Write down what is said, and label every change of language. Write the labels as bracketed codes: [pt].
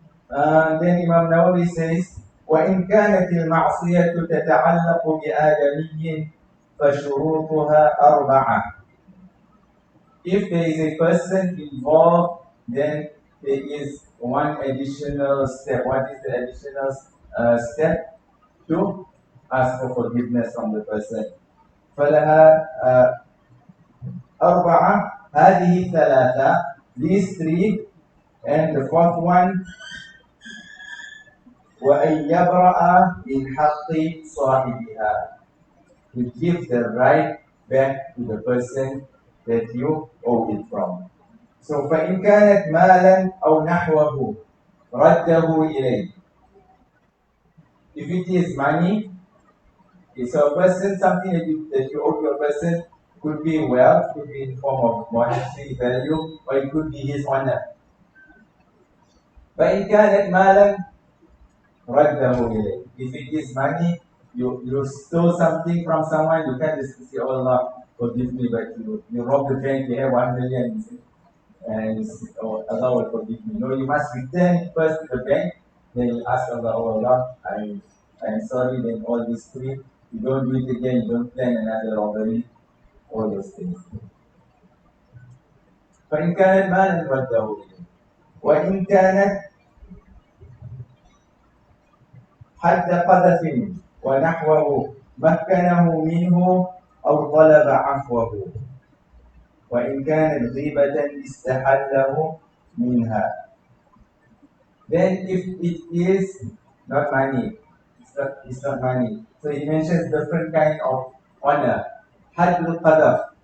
[en] Then Imam Nawawi says, [ar] وإن كانت المعصية تتعلق بآدمي فشروطها أربعة. [en] If there is a person involved, then there is one additional step. What is the additional step? To ask for forgiveness from the person. [ar] فلها أربعة. هذه ثلاثة. [en] These three. And the fourth one, [ar] وأن يبرأ من حق صاحبها. [en] To give the right back to the person that you owe it from. So [ar] فإن كانت مالا أو نحوه رده إليه. [en] If it is money, so a person, something that you owe to a person, could be wealth, could be in form of monetary value, or it could be his honor. فإن كانت مالا رده إليه. If it is money, you stole something from someone, you can't just say, oh Allah, forgive me, but you robbed the bank, you have 1 million, and oh, Allah will forgive me. No, you must return it first to the bank, then you ask Allah, oh Allah, I'm sorry, then all these three, you don't do it again, you don't plan another robbery, all those things. [ar] فإن كانت مالا رده إليه وإن كانت حد قذف ونحوه مكنه منه أو طلب عفوه وإن كانت غيبة استحله منها. [en] Then if it is not money, it's not money. So he mentions different kind of honor. Hadl qadaf.